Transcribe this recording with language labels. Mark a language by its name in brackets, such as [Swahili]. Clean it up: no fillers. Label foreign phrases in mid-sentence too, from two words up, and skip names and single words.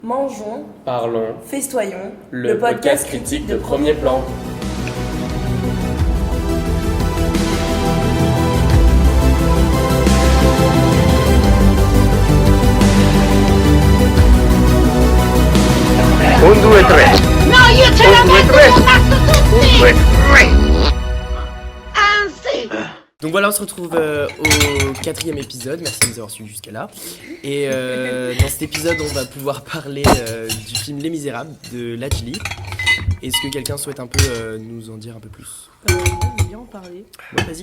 [French] Mangeons, Parlons, festoyons, le podcast critique de Premier Plan. [Italian] Un, due, tre. No, io ce la Un, due, metto tre. sul mazzo Un, tutti! due, tre. Anzi! [French] Donc voilà, on se retrouve au 4e épisode. Merci de nous avoir suivis jusqu'à là. Et dans cet épisode, on va pouvoir parler du film Les Misérables de Lajli. Est-ce que quelqu'un souhaite un peu nous en dire un peu plus? Je vais bien en parler. Ouais, vas-y.